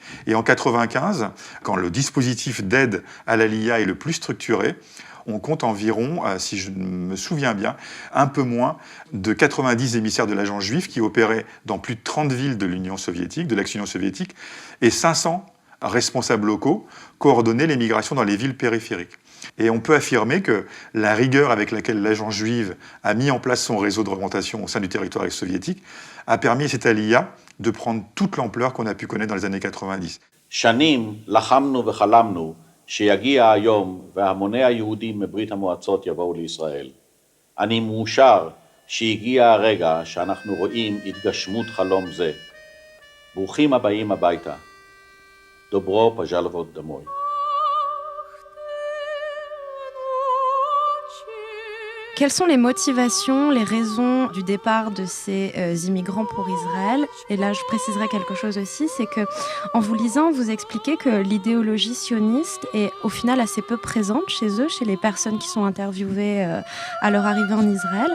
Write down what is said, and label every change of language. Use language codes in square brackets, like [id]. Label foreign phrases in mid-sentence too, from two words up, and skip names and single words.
[fr] Et en 1995, quand le dispositif d'aide à l'Aliyah est le plus structuré, on compte environ, si je me souviens bien, un peu moins de 90 émissaires de l'agence juive qui opéraient dans plus de 30 villes de l'Union soviétique, de l'ex-Union soviétique, et 500 responsables locaux coordonnaient l'émigration dans les villes périphériques. Et on peut affirmer que la rigueur avec laquelle l'agence juive a mis en place son réseau de représentation au sein du territoire ex-soviétique a permis à cette aliyah de prendre toute l'ampleur qu'on a pu connaître dans les années 90. [he] שנים לחמנו וחלמנו שיגיע היום והמוני היהודים מברית המועצות יבואו לישראל. אני מאושר שהגיע הרגע שאנחנו רואים התגשמות חלום זה. ברוכים הבאים הביתה. [ru] Добро пожаловать домой. [fr] Quelles sont les motivations, les raisons du départ de ces immigrants pour Israël? Et là, je préciserai quelque chose aussi, c'est que, en vous lisant, vous expliquez que l'idéologie sioniste est au final assez peu présente chez eux, chez les personnes qui sont interviewées à leur arrivée en Israël.